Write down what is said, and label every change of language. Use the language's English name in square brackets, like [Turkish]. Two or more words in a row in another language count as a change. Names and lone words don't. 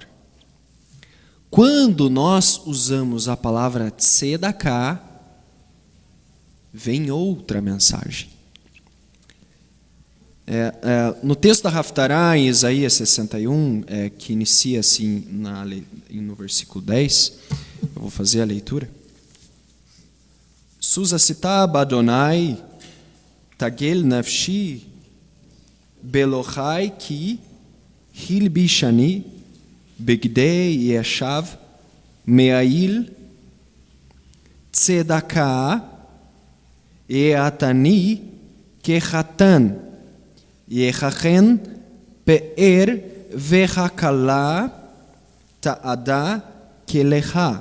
[Portuguese] Quando nós usamos a palavra tzedaká, vem outra mensagem. No texto da Haftará, em Isaías 61, que inicia assim no versículo 10, eu vou fazer a leitura. [Hebrew] שוש אשיש בה' תגל נפשי באלהי כי הלבישני בגדי ישע מעיל צדקה יעטני כחתן יכהן פאר וככלה תעדה כליה.